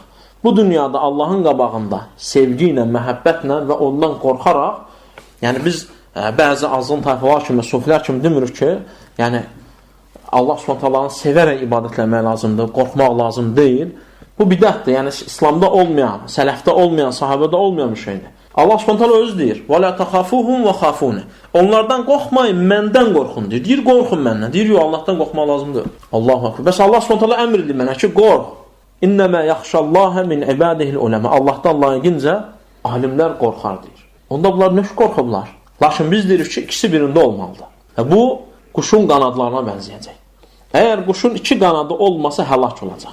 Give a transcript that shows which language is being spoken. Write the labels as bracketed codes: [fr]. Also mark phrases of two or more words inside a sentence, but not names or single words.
[az] Bu dünyada Allahın qabağında sevgi ilə, məhəbbətlə və ondan qorxaraq, yəni biz bəzi azğın tayfalar kimi, sufilər kimi demirik ki, yəni Allah subhanətələrini sevərək ibadətləmək lazımdır, qorxmaq lazım deyil. Bu bidətdir, yəni İslamda olmayan, sələfdə olmayan, sahabədə olmayan bir şeydir. Allah subhanətələ özü deyir, [ar] وَلَا تَخَافُوهُمْ وَخَافُونَ [az] Onlardan qorxmayın, məndən qorxun deyir. Deyir, qorxun məndən. Deyir, yox, Allahdan qorxmaq lazımdır. [ar] الله أكبر. [az] Bəs Allah subhanətələ əmr edir mənə ki, qorx. [ar] إنما يخشى الله من عباده العلماء. [az] Allahdan layiqincə alimlər qorxar deyir. Onda bunlar nə qorxublar? Lakin biz deyirik ki, ikisi birində olmalıdır. Bu, quşun qanadlarına bənzəyəcək. Əgər quşun iki qanadı olmasa həlak olacaq.